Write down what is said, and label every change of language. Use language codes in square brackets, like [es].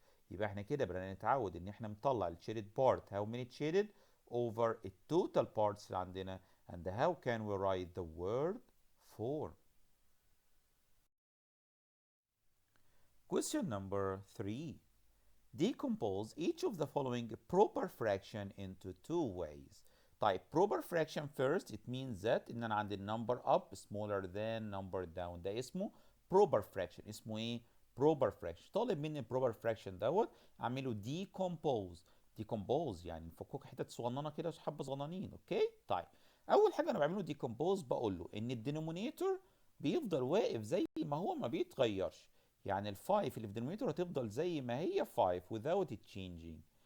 [ar] يبقى احنا كده بدنا نتعود ان احنا نطلع الشيدد بارت [en] how many shaded over [ar] التوتال parts اللي عندنا. [en] and how can we write the word 4. Question number 3. Decompose each of the following proper fraction into two ways. [ar] طيب [en] proper fraction first, it means that [ar] ان انا عندي [en] number up smaller than number down. [ar] ده اسمه proper fraction. اسمه ايه؟ proper fraction. طالب مني proper fraction دوت اعمله decompose. decompose يعني نفكوك حتت صغننه كده حبه صغننين. اوكي؟ طيب اول حاجه انا بعمله decompose بقول له ان الدينومينيتور بيفضل واقف زي ما هو ما بيتغيرش. يعني ال 5 اللي في الدينومينيتور هتفضل زي ما هي 5 [en] without it changing.